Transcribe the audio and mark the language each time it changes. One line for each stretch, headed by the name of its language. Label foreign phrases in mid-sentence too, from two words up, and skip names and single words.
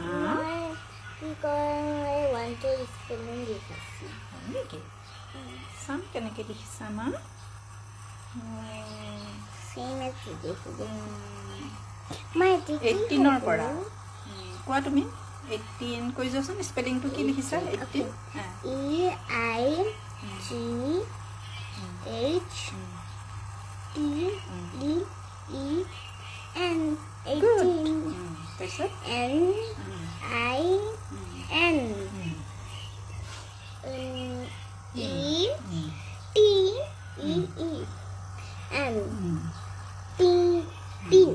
Assamese: কি কয়
English: one two spelling
Assamese: লিখিছে নেকি চাম কেনেকৈ লিখিছা মা সেম আছে দেখো মই 18 ৰ পৰা কোৱা তুমি 18 কৈ যোৱাচোন স্পেলিংটো কি লিখিছা 18
English: E I G H T E E N 18
Assamese: তাৰপিছত
English: N I N E T E E N T T